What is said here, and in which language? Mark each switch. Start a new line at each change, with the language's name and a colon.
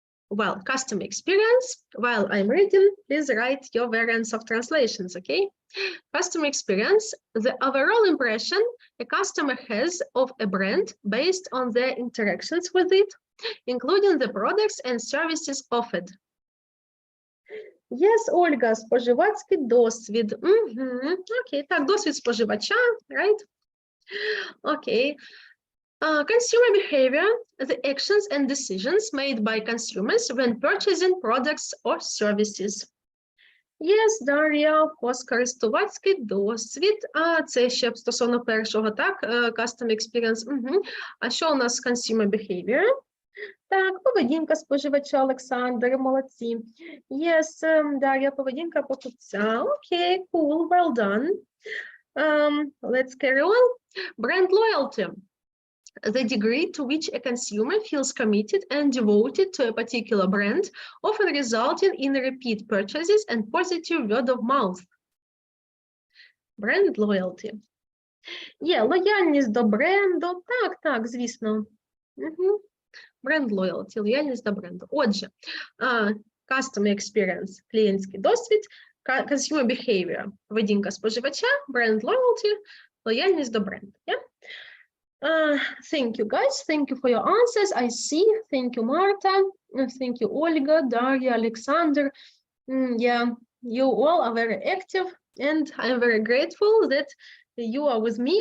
English: Well, customer experience, while I'm reading, please write your variants of translations, okay? Customer experience, the overall impression a customer has of a brand based on their interactions with it, including the products and services offered.
Ukrainian: Yes, Ольга, споживацький досвід. Окей, так, досвід споживача, right?
English: Okay. Consumer behavior, the actions and decisions made by consumers when purchasing products or services. Yes, Дар'я, of course,
Ukrainian: користувацький досвід. Це ще стосовно першого, так, customer experience. А що у нас consumer behavior? Так, поведінка споживача, Олександр, молодці. Yes, Дар'я, поведінка покупця.
English: Okay, cool, well done. Let's carry on. Brand loyalty, the degree to which a consumer feels committed and devoted to a particular brand, often resulting in repeat purchases and positive word of mouth.
Ukrainian: Brand loyalty. Є, лояльність до бренду. Так, звісно. Brand loyalty, лояльність до бренду. Отже, customer experience, клієнтський досвід, consumer behavior, поведінка споживача, brand loyalty, лояльність до бренду.
English: Yeah? Thank you, guys. Thank you for your answers. I see. Thank you, Marta. Thank you, Olga, Daria, Alexander. Yeah, you all are very active, and I'm very grateful that you are with me.